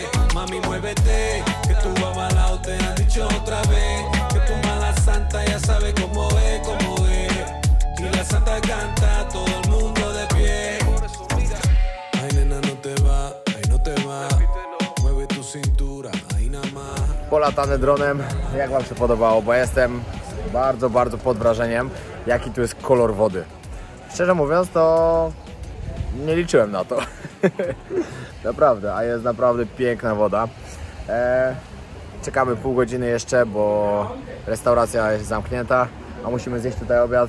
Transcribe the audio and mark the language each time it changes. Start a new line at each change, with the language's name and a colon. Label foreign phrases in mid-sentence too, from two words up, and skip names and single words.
Spanish: Mami, muévete, que tu avalao te ha dicho otra vez que tu mala santa ya sabe cómo es. Y la santa canta, todo el mundo de pie. Ay, nena, no te va, ay, no te va. Mueve tu cintura, ahí nada más.
Polish: Polatane dronem, jak wam się podobało? Bo jestem bardzo pod wrażeniem, jaki tu jest kolor wody. Szczerze mówiąc, to nie liczyłem na to. Naprawdę, a jest naprawdę piękna woda. Czekamy pół godziny jeszcze, bo restauracja jest zamknięta, a musimy zjeść tutaj obiad.